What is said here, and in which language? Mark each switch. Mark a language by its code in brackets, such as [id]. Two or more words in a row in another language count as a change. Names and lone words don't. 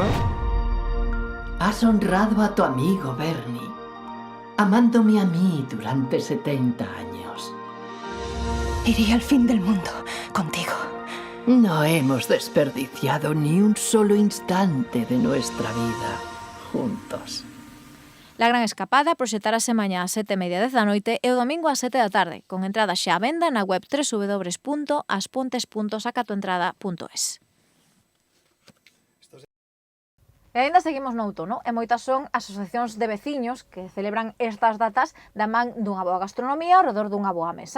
[es] Has honrado a tu amigo, Bernie, amándome a mí durante 70 años. Iría al fin del mundo contigo. No hemos desperdiciado ni un solo instante de nuestra vida juntos. [gl] La Gran Escapada proxectarase mañá ás 7:30 da noite e o domingo ás 7 da tarde, con entradas xa á venda na web www.aspontes.sacatoentrada.es. E ainda seguimos no outono, e moitas son as asociacións de veciños que celebran estas datas da man dunha boa gastronomía ao redor dunha boa mesa.